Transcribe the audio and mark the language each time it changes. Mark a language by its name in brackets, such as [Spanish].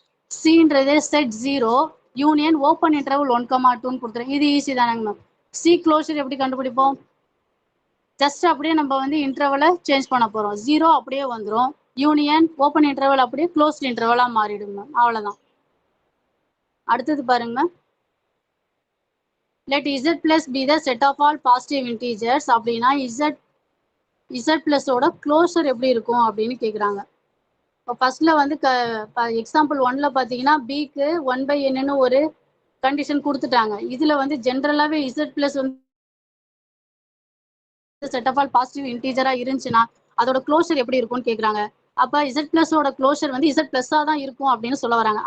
[Tamil] சின்றது set 0 union open interval 1,2 கொடுத்துருங்க. இது easy தானங்க மேம். சி க்ளோஷர் எப்படி கண்டுபிடிப்போம்? ஜஸ்ட் அப்படியே நம்ம வந்து இன்டர்வலை சேஞ்ச் பண்ண போறோம். 0 அப்படியே வந்துடும், யூனியன் ஓப்பன் இன்டர்வல் அப்படியே க்ளோஸ்ட் இன்டர்வலா மாறிடும் மேம். அவ்வளவுதான். அடுத்தது பாருங்க ma'am. [English] let z plus be the set of all positive integers [Tamil] அப்படின்னா z plus ஓட க்ளோஷர் எப்படி இருக்கும் அப்படின்னு கேக்குறாங்க. இப்போ ஃபர்ஸ்ட்ல வந்து எக்ஸாம்பிள் 1ல பாத்தீங்கன்னா பிக்கு 1/n ஒரு கண்டிஷன் கொடுத்துட்டாங்க. இதுல வந்து ஜென்ரலாவே z plus வந்து செட் ஆஃப் ஆல் பாசிட்டிவ் இன்டீஜரா இருந்துச்சுன்னா அதோட க்ளோஷர் எப்படி இருக்கும்னு கேக்குறாங்க. அப்ப z plus ஓட க்ளோஷர் வந்து z plus தான் இருக்கும் அப்படின்னு சொல்ல வராங்க.